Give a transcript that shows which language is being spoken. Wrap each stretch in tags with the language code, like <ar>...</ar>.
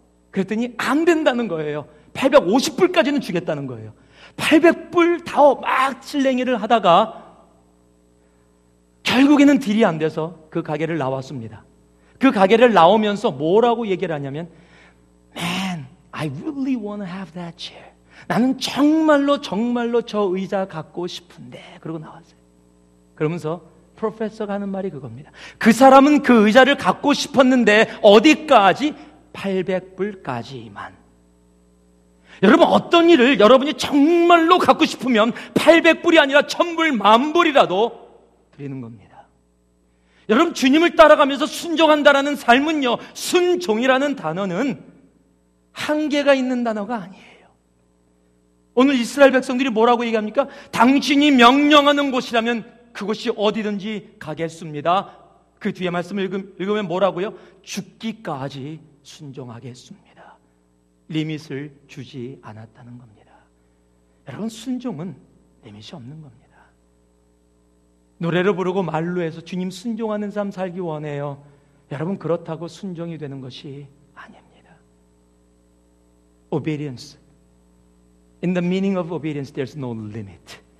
<ko>그랬더니 안 된다는 거예요. 850불까지는 주겠다는 거예요. 800불 다오. 막 실랭이를 하다가 결국에는 딜이 안 돼서 그 가게를 나왔습니다. 그 가게를 나오면서 뭐라고 얘기를 하냐면,</ko> <en>Man, I really want to have that chair.</en> <ko>나는 정말로 저 의자 갖고 싶은데. 그러고 나왔어요. 그러면서 프로페서가 하는 말이 그겁니다. 그 사람은 그 의자를 갖고 싶었는데 어디까지? 800불까지만. 여러분, 어떤 일을 여러분이 정말로 갖고 싶으면 800불이 아니라 1000불, 10,000불이라도 드리는 겁니다. 여러분, 주님을 따라가면서 순종한다라는 삶은요, 순종이라는 단어는 한계가 있는 단어가 아니에요. 오늘 이스라엘 백성들이 뭐라고 얘기합니까? 당신이 명령하는 곳이라면 그곳이 어디든지 가겠습니다. 그 뒤에 말씀을 읽으면 뭐라고요? 죽기까지 순종하겠습니다. 리밋을 주지 않았다는 겁니다. 여러분, 순종은 리밋이 없는 겁니다. 노래를 부르고 말로 해서 주님 순종하는 삶 살기 원해요. 여러분, 그렇다고 순종이 되는 것이 아닙니다.</ko> <en>Obedience. In the meaning of obedience, there's no limit.</en>